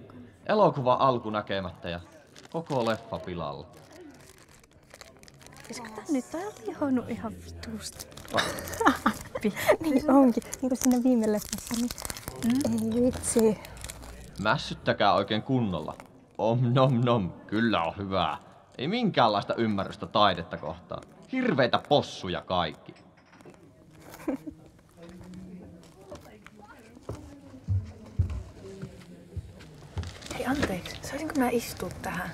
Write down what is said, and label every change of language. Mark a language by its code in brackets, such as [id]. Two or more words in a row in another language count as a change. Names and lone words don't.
[fi] Elokuva alku näkemättä ja koko leffa pilalla. Siis kato nyt, tää on lihonnut ihan vitusti. Niin onkin. Niin kuin siinä viime leffassa, niin ei vitsi. Mässyttäkää oikein kunnolla. Om nom nom, kyllä on hyvää. Ei minkäänlaista ymmärrystä taidetta kohtaan. Hirveitä possuja kaikki. Hei anteeksi, saisinko mä istua tähän?